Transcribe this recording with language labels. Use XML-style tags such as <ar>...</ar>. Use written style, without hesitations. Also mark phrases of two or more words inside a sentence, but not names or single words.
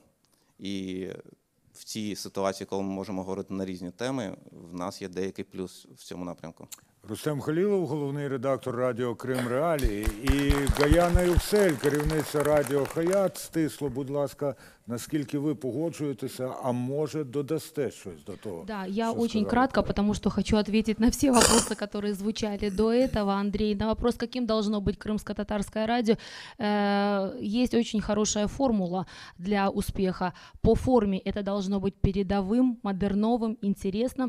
<uk>І в цій ситуації, коли ми можемо говорити на різні теми, в нас є деякий плюс в цьому напрямку. Рустем Халілов, головний редактор радіо Крим Реалії, і Гаяна Юксель, керівниця радіо Хаят. Стисло, будь ласка, наскільки ви погоджуєтеся, а може додасте щось до того?</uk> <ru>Да, я очень кратко, потому что хочу ответить на все вопросы, которые звучали до этого, Андрей. На вопрос, каким должно быть крымско-татарское радио, есть очень хорошая формула для успеха. По форме это должно быть передовым, модерновым, интересным.</ru>